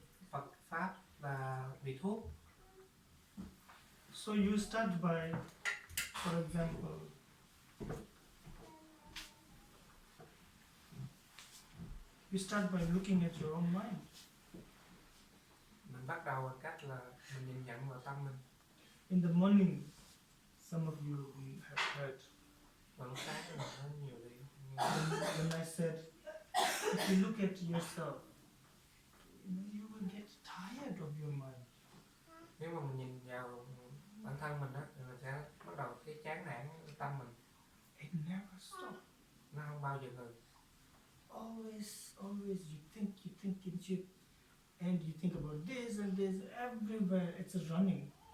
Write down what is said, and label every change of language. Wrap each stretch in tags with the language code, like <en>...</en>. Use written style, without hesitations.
<vi>Phật pháp là vị thuốc.</vi> <en>So you start by, for example, you start by looking at your own mind.</en> <vi>Mình bắt đầu bằng cách là mình nhìn nhận vào tâm mình.</vi> <en>In the morning, some of you have heard</en> <vi>Vào lúc sáng mình nói nhiều đi.</vi> <en>when I said, if you look at yourself, you will get tired of your mind.</en> <vi>Nếu mà mình nhìn vào bản thân mình á, thì mình sẽ bắt đầu thấy chán nản tâm mình.</vi> <en>It never stops.</en> <vi>Nó không bao giờ ngừng.</vi> <en>Always you think, and you think about this and this, everywhere it's running.</en>